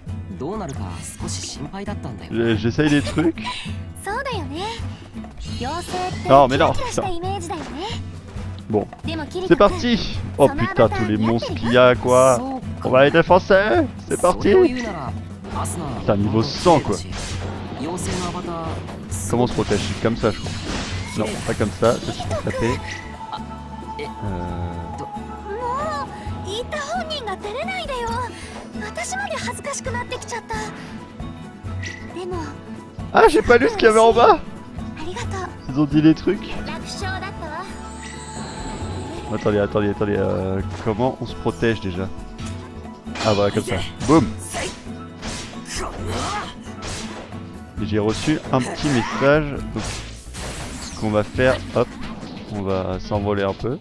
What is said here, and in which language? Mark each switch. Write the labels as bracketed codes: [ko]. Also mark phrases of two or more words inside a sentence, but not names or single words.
[ja] どうなるか少し心配だったんだよね。 [fr] J'essaye des trucs. [ja] そうだよね。妖精ってキ [fr] Non, mais non, [ja] ラキラした [fr] putain. [ja] イメージだよね。 [fr] Bon, [ja] でもキリ [fr] c'est [ja] ト君 [fr] parti. Oh putain, tous les monstres qu'il y a, quoi. [ja] そう [fr] On [ja] か [fr] va les défoncer. C'est [ja] それを [fr] parti. [ja] 言うならアスナ [fr] Putain, niveau 100, quoi. [ja] 妖精のアバター [fr] Comment on se protège? Comme ça, je crois. Non, pas comme ça. Ça, c'est pour taper. [ja] もう言った本人が出れないでよ。私まで恥ずかしくなってきちゃった。でも [fr] Ah, j'ai pas lu ce qu'il y avait en bas. [ja] ありがとう。 [fr] Ils ont dit des trucs. [ja] 楽勝だったわ。 [fr] Attendez. Comment on se protège déjà? Ah, voilà, comme ça. Boum. Et j'ai reçu un petit message. Donc, ce qu'on va faire, hop, on va s'envoler un peu.